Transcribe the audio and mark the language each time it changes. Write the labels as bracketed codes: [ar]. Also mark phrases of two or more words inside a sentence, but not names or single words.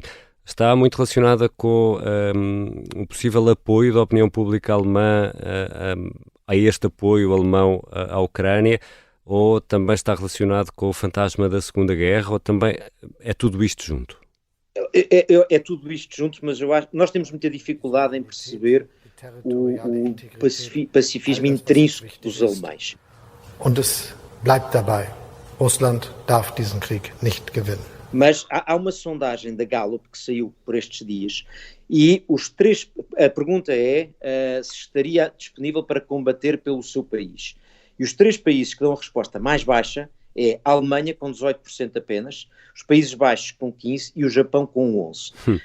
[pt] Está muito relacionada com o possível apoio da opinião pública alemã a este apoio alemão à Ucrânia, ou também está relacionado com o fantasma da Segunda Guerra, ou também é tudo isto junto? É tudo isto junto, mas eu acho que nós temos muita dificuldade em perceber o pacifismo intrínseco dos alemães. [de] Und es bleibt dabei. Russland darf diesen Krieg nicht gewinnen. [pt] Mas há uma sondagem da Gallup que saiu por estes dias e a pergunta é se estaria disponível para combater pelo seu país. E os 3 países que dão a resposta mais baixa é a Alemanha com 18% apenas, os Países Baixos com 15% e o Japão com 11%.